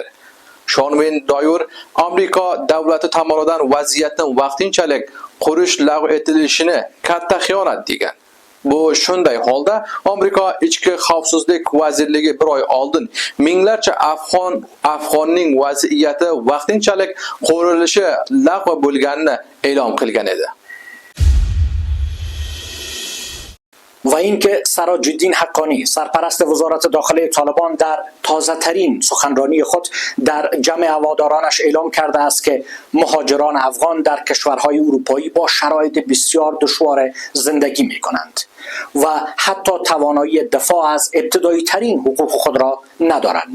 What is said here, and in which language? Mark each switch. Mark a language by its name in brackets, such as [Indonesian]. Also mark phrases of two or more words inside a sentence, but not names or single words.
[Uzbek] Shonven Doyer Amerika davlati tomonidan vaziyatni vaqtinchalik qurish lag'v etilishini katta xiyonat degan. Bu shunday holda Amerika ichki xavfsizlik vazirligi bir oy oldin minglarcha afg'onning vaziyati vaqtinchalik qurilishi lag'v bo'lganini e'lon qilgan edi. [Persian] و اینکه سراجالدین حقانی سرپرست وزارت داخله طالبان در تازه ترین سخنرانی خود در جمع هوادارانش اعلام کرده است که مهاجران افغان در کشورهای اروپایی با شرایط بسیار دشوار زندگی می کنند و حتی توانایی دفاع از ابتدایی ترین حقوق خود را ندارند.